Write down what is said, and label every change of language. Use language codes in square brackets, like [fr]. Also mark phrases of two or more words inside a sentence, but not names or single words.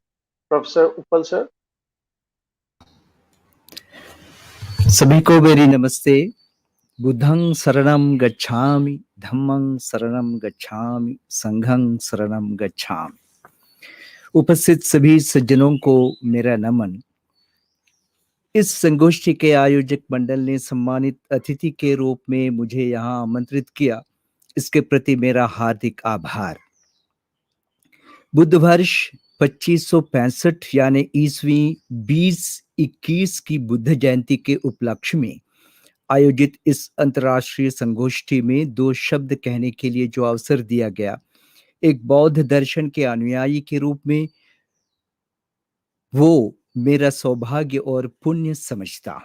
[en] Professor Upal, sir. [hi] सभी को मेरी नमस्ते। [pi] बुद्धं शरणं गच्छामि, धम्मं शरणं गच्छामि, संघं शरणं गच्छामि। [hi] उपस्थित सभी सज्जनों को मेरा नमन। इस संगोष्ठी के आयोजक मंडल ने सम्मानित अतिथि के रूप में मुझे यहाँ आमंत्रित किया, इसके प्रति मेरा हार्दिक आभार। बुद्ध वर्ष 2565 यानी ईस्वी 2021 की बुद्ध जयंती के उपलक्ष्य में आयोजित इस अंतर्राष्ट्रीय संगोष्ठी में दो शब्द कहने के लिए जो अवसर दिया गया, एक बौद्ध दर्शन के अनुयायी के रूप में वो मेरा सौभाग्य और पुण्य समझता हूं।